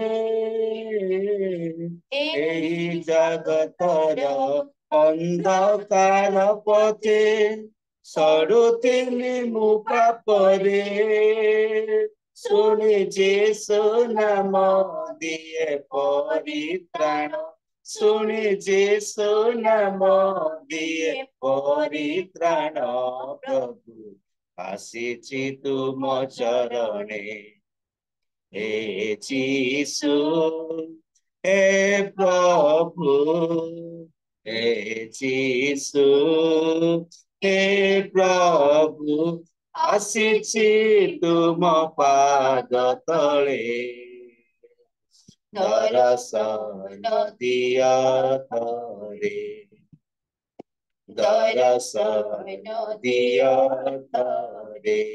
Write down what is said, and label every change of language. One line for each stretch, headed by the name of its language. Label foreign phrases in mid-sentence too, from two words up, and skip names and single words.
Odia: ଏହି ଜଗତର ଅନ୍ଧକାର ପଥେ ସରୁଥିଲି ମୁଁ ପାପରେ, ଶୁଣିଛି ସୁନାମ ଦିଏ ପରିତ୍ରାଣ, ଶୁଣିଛି ସୁନାମ ଦିଏ ପରିତ୍ରାଣ, ପ୍ରଭୁ ଆସିଛି ତୁମ ଚରଣେ।
Hindi: हे यीशु, हे प्रभु, हे यीशु, हे प्रभु,
Odia: ଆସିଛି ତୁମ ପାଦ ତଳେ, ଦର୍ଶନ ଦିଅ ତରେ, ଦର୍ଶନ ଦିଅ ତରେ।